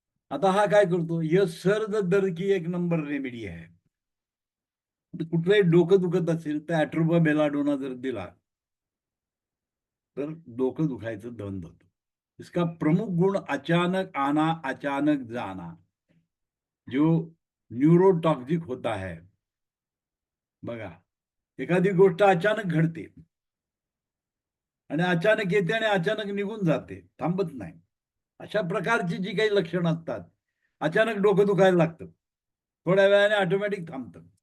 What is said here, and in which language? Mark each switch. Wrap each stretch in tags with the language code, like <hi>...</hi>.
<hi>आता हा काय करतो, यह सर्द दर्द की एक नंबर रेमेडी</hi> <mr>आहे. कुठलंही डोकं दुखत असेल तर एट्रोपा बेलाडोना जर दिला तर डोकं दुखायचं बंद होतं.</mr> <hi>इसका प्रमुख गुण अचानक आना अचानक जाना जो न्यूरोटॉक्सिक होता है.</hi> <mr>बघा, एखादी गोष्ट अचानक घडते आणि अचानक येते आणि अचानक निघून जाते, थांबत नाही. अशा प्रकारची जी काही लक्षणं असतात, अचानक डोकं दुखायला लागतं, थोड्या वेळाने ऑटोमॅटिक थांबतं.</mr>